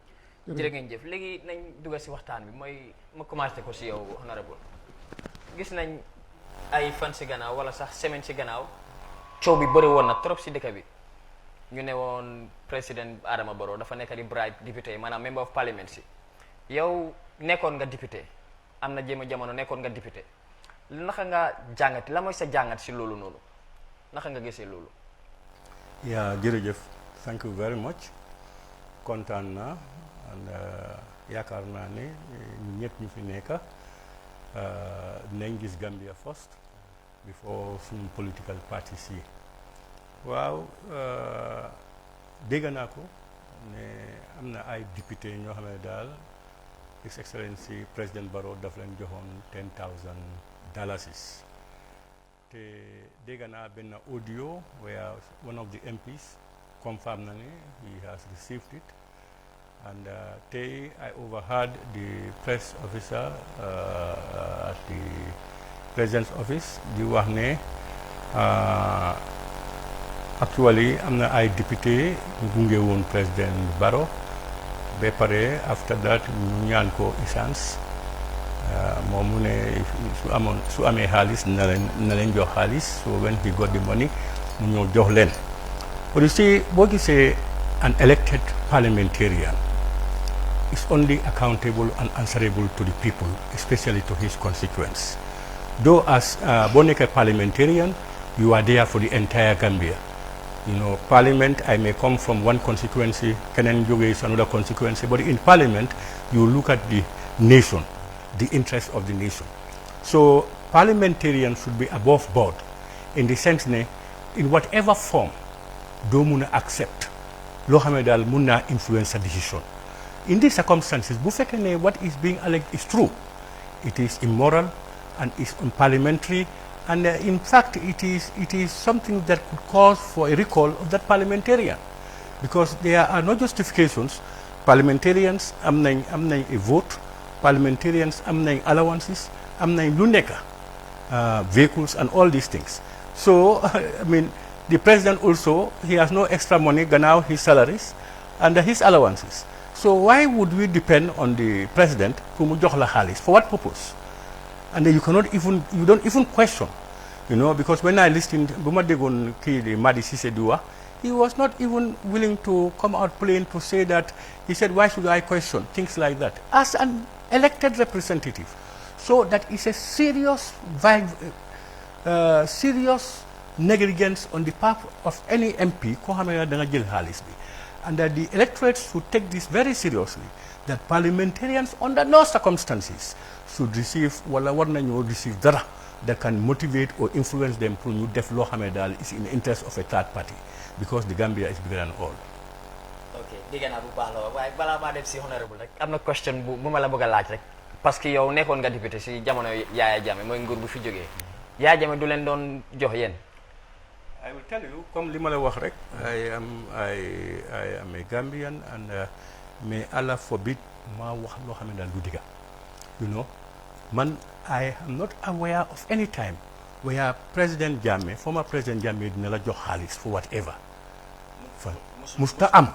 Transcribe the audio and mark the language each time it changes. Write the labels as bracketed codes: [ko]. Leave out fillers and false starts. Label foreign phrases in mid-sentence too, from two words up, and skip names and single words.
[wo] jërë ngeen jëf léegi nañ dugg si waxtaan bi mooy ma commencé ko si yow honorable gis nañ ay fan si gannaaw wala sax semaine si gannaaw coow bi bëri woon na trop si dëkk bi. ñu ne woon président Adama Barrow dafa nekk di bribe député yi maanaam [en] member of parliament [wo] si yow nekkoon nga député am na jéem a jamono nekkoon nga député naka nga jàngati la mooy sa jàngat si loolu noonu naka nga gisee loolu. yaa jërëjëf [en] thank you very much [wo] kontaan naa yaakaar naa ne ñun ñëpp ñu fi nekk dinañ gis Gambia [en] first before [wo] suñu [en] political parties [wo] yi. waaw dégg naa ko ne am na ay député ñoo xam ne daal [en] His Excellency [wo] président Barrow daf leen joxoon $10,000 te dégg naa benn audio [en] where one of the MPs confirmed [wo] na ne [en] he has received it and [wo] tey [en] I overheard the press officer at the president's office [wo] di wax ne actually am na ay député ñu gunge woon président Barrow ba pare [en] after that [wo] ñu ñaan ko essence moom mu ne su amee xaalis na leen jox xaalis [en] so when he got the money [wo] mu ñëw jox leen. [en] but you see [wo] boo gisee [en] an elected parliamentarian is only accountable and answerable to the people especially to his constituents though as [wo] boo nekkee [en] parliamentarian you are there for the entire Gambia. You know, Parliament, I may come from one constituency, Kenan Joge is another constituency, but in Parliament, you look at the nation, the interest of the nation. So, parliamentarians should be above board in the sense that in whatever form, [wo] do muna [en] accept, [wo] lo xamé dal muna [en] influence a decision. In these circumstances, [wo] bu fekkene [en] what is being alleged is true, it is immoral and is unparliamentary. And in fact, it is something that could cause for a recall of that parliamentarian, because there are no justifications. [wo] Parliamentarians am nañ a vote, parliamentarians am nañ allowances, am nañ lu nekk vehicles [en] and all these things. So I mean, the president also he has no extra money gannaaw his salaries and his allowances. So why would we depend on the president [wo] pour mu jox la xaalis [en] for what purpose? And you don't even question, you know, because when I listened, Bumadegon Kili Madi Sisedua, he was not even willing to come out plain to say that, he said, why should I question? Things like that. As an elected representative. So that is a serious negligence on the part of any MP, and that the electorate should take this very seriously, that parliamentarians under no circumstances should receive [wo] wala war nañu [en] receive dara that can motivate or influence them [wo] pour ñu def loo xam ne daal [en] is in the interest of a third party because the Gambia is bigger than all. [wo] ok dégg naa bu baax la waaye balaa maa dem si honorable rek am na question bu ma la bëgg a laaj rek [fr] parce que [wo] yow nekkoon nga député si jamono Yaya Jammeh mooy nguur bu fi jógee Yaya Jammeh du leen doon jox yéen. [en] I will tell you [wo] comme li ma la wax rek [en] I am a Gambian and may Allah forbid [wo] maa wax loo xam ne daal du digga [en] you know man I am not aware of any time where President Jammeh former President Jammeh [wo] dina la jox xaalis [en] for whatever musta